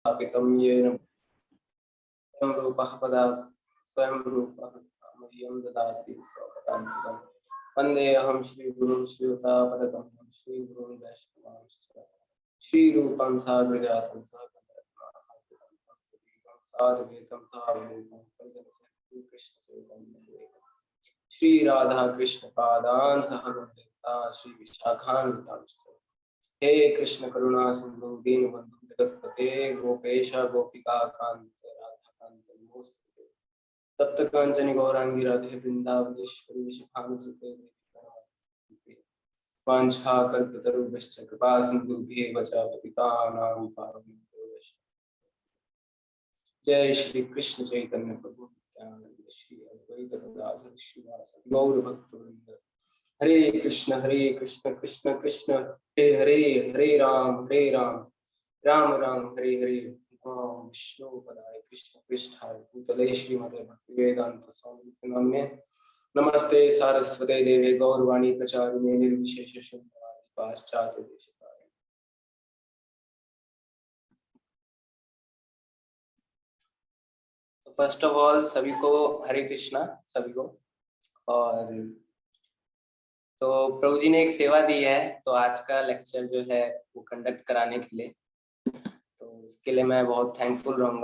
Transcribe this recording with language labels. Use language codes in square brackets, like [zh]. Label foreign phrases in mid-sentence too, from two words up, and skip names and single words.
[sa] स्थापितं येन स्वयं रूपः पदात् स्वयं रूपः मह्यं ददाति स्वपदान्तिकम्। वन्देऽहं श्रीगुरुं श्रीयुतापदकमलं श्रीगुरुं वैष्णवांश्च श्रीरूपं साग्रजातं सहगणरत्नाभासितं साद्वैतं सावधूतं परिजनसहितं कृष्णचैतन्यदेवं श्री राधा कृष्ण पादान् सहगणललिता श्री विशाखान्वितांश्च। हे कृष्ण करुणा सिंधु दीनबंधु जगत्पते गोपेश गोपिका कांत राधा कांत नमोस्तुते। तप्त कांचन गौरांगी राधे वृंदावनेश्वरी विशाखानुसुते वाञ्छाकल्पतरुभ्यश्च कृपा सिन्धुभ्येव च पतितानां पावनेभ्यो वैष्णवेभ्यो। जय श्री कृष्ण चैतन्य प्रभु नित्यानंद श्री अद्वैत गदाधर श्रीवासदि गौर भक्तवृंद। हरे कृष्ण कृष्ण कृष्ण हरे हरे, हरे राम राम राम हरे हरे। विष्णु पदाय कृष्ण पृष्ठाय भूतले श्रीमते भक्तिवेदांत स्वामी नाम्ने नमस्ते सारस्वते देवे गौरवाणी प्रचारिणे निर्विशेष शून्यवादी पाश्चात्य देशतारिणे। [hi] तो [en] first of all [hi] सभी को हरे कृष्णा सभी को। और तो प्रभु जी ने एक सेवा दी है, तो आज का लेक्चर जो है वो कंडक्ट कराने के लिए, तो उसके लिए मैं बहुत थैंकफुल रहूंगा।